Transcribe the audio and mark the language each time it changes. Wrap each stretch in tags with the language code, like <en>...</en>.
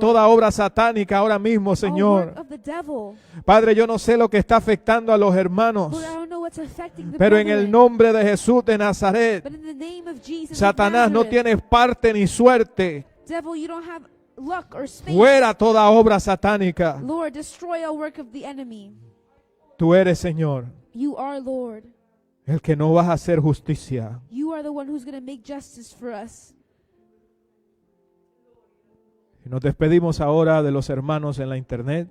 <es>toda obra satánica ahora mismo,</es> <en>All</en> <es>Señor.</es> <en>work of the devil.</en> <es>Padre, yo no sé lo que está afectando a los hermanos,</es> <en>Lord, I don't know what's affecting the</en> <es>pero en el</es> <en>brethren,</en> <es>nombre de Jesús de Nazaret,</es> <en>but in the name of Jesus of</en> <es>Satanás, no</es> <en>Nazareth,</en> <es>tienes parte ni suerte.</es> <en>devil, you don't have luck or space.</en> <es>Fuera toda obra satánica.</es> <en>Lord, destroy all work of the enemy.</en> <es>Tú eres, Señor,</es> <en>You are Lord.</en> <es>el que no vas a hacer justicia.</es> <en>You are the one who's going to make justice for us.</en> <es>Y nos despedimos ahora de los hermanos en la internet</es>